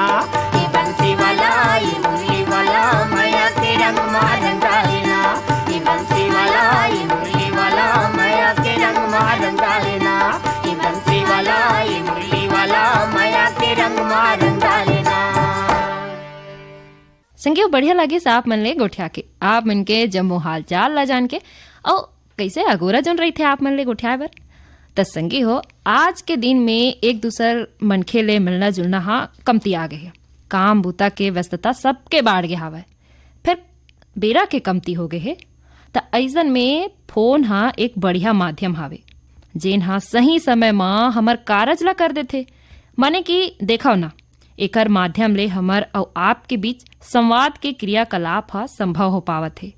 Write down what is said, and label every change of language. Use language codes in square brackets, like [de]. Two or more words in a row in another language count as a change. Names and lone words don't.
[hne] ये बंसी वाला ये मुरली वाला माया के रंग माँ रंग डाले ना ये बंसी वाला ये मुरली वाला माया के रंग माँ रंग डारे ना ये बंसी वाला ये मुरली वाला माया के रंग माँ रंग डारे ना। संगे बढ़िया लागे साफ मन ले गोठिया के आप मन के जम्मो हाल चाल ला जान के और कैसे अगोरा जोन रही थे आप मन ले गोठिया बर त संगी हो आज के दिन में एक दूसर मनखे ले मिलना जुलना हाँ कमती आ गए काम बूता के व्यस्तता सबके बाढ़ गए हावय फिर बेरा के कमती हो गए है त ऐसन में फोन हाँ एक बढ़िया माध्यम हावे जेन हाँ सही समय माँ हमर कारज ला कर देथे माने कि देखो ना एकर माध्यम ले हमर और आपके बीच संवाद के क्रियाकलाप हा संभव हो पावत है।